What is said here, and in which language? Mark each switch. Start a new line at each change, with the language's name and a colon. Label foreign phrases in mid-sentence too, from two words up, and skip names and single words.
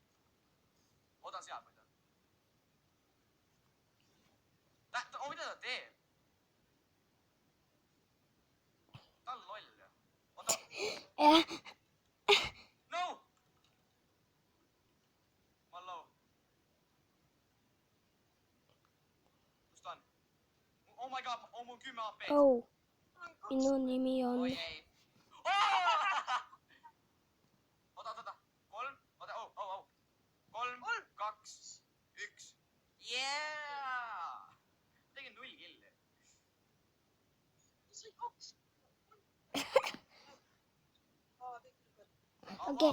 Estonian: Oodan seal, ma ei tea. Mida ta teeb? Ta on loll, jah. Oota. No! Ma olen low. Kus ta on?
English: Oh my god,
Estonian: on mul 10 AP. Oh, minu nimi on... Oi ei. Oota. 3, 2, 1. Yeah! Tegin 0 killi. Okei.